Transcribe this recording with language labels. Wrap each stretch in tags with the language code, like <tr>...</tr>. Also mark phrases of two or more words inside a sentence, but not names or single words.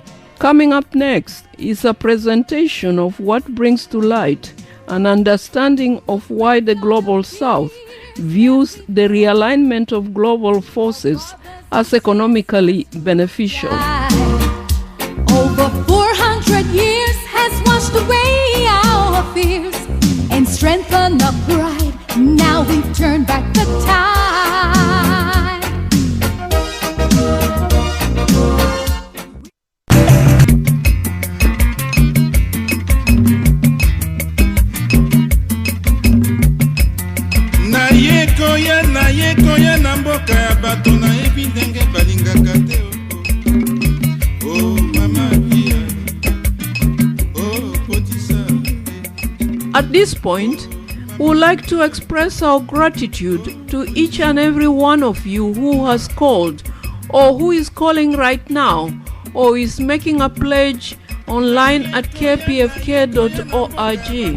<en>Coming up next is a presentation of what brings to light an understanding of why the Global South views the realignment of global forces as economically beneficial. Over 400 years has washed away our fears and strengthened our pride. Now we've turned back the tide.</en> <ln>Na ye na mboka ya bato na ebi ndenge balingaka te. Oh mama kia. Oh potisa.</ln> <en>At this point, we would like to express our gratitude to each and every one of you who has called or who is calling right now or is making a pledge online at kpfk.org.</en>